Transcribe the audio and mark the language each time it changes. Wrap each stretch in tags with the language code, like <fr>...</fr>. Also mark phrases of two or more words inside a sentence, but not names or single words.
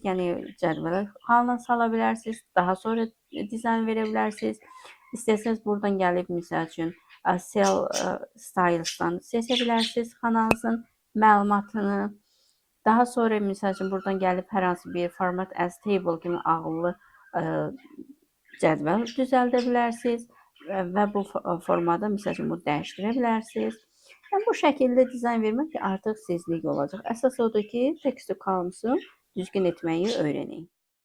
<az>Yəni cədvələ halına sala bilərsiniz. Daha sonra dizayn verə bilərsiniz. İstəsəz buradan gəlib məsəl üçün</az> <en>cell styles'dan</en> <az>seçə bilərsiniz kanalınızın məlumatını. Daha sonra məsəl üçün buradan gəlib hər hansı bir</az> <en>format as table</en> <az>kimi ağıllı cədvəl düzəldə bilərsiniz və bu formada məsəl üçün bunu dəyişdirə bilərsiniz. Yəni bu şəkildə dizayn vermək artıq sizlik olacaq. Əsas odur ki,</az> <en>text to columns'u</en> <az>düzgün etməyi öyrənin.</az>